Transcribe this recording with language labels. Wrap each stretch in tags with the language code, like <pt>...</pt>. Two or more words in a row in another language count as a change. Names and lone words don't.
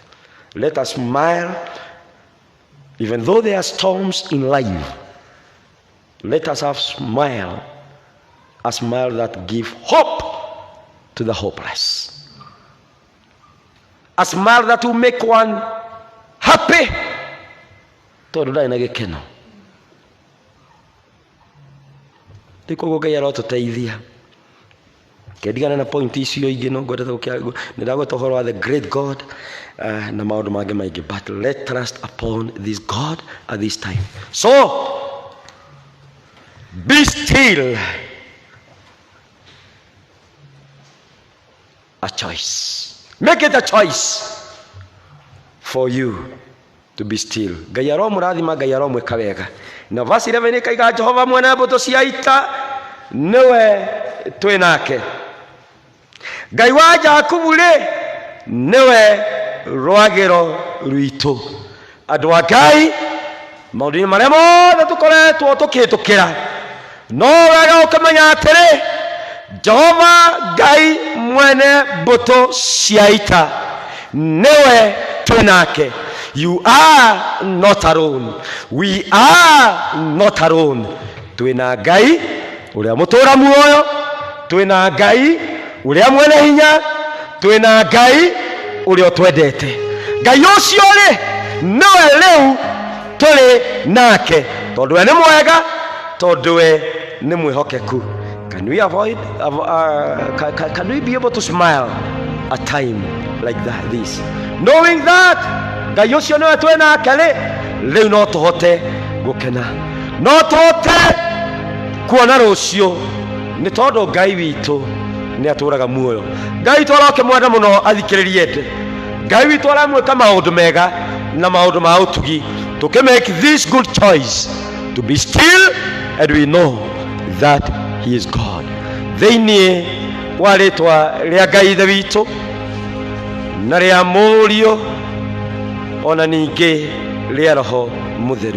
<en>Let us smile even though there are storms in life. Let us have a smile that gives hope to the hopeless. A smile that will make one happy.</en> <ki>Tondu ndai na gikeno. Ndiko Ngai arotuteithia. Kedigana na point icio ingi no ngwenda gukia ndagweta uhoro wa</ki> <en>the great God</en> <ki>na maundu mangi maingi,</ki> <en>but let trust upon this God at this time. So be still. A choice. Make it a choice for you to be still.</en> <ki>Ngai aromurathima, Ngai aromweka wega. Na verse 11 ikaiga Jehova mwene mbuto cia ita niwe twinake. Ngai wa Jakubu ri niwe rwagiro rwitu. Andu a Ngai maundu maria mothe tukoretwo tukitukira, no wega ukamenya atiri Jehova Ngai mwene mbuto cia ita niwe twinake.</ki> <en>You are not alone. We are not alone.</en> <ki>Twina Ngai uria mutura muoyo, twina Ngai uria mwene hinya, twina Ngai uria twendete. Ngai ucio ri niwe riu tuli nake, tondu we ni mwega, tondu we ni mwihokeku.</ki> <en>Can we avoid can we be able to smile a time like this, knowing that</en> <ki>Ngai ucio niwe twinake ri riu no tuhote gukena, no tuhote kuona rucio, ni tondu Ngai witu ni aturaga muoyo. Ngai tworoke mwenda muno athikiririete. Ngai witu aramwika maundu mega na maundu ma utugi,</ki> <en>to make this good choice to be still, and we know that he is God.</en> <ki>Thiini wa ritwa ria Ngai ithe witu na ria Murio ona ningi ria Roho Mutheru.</ki>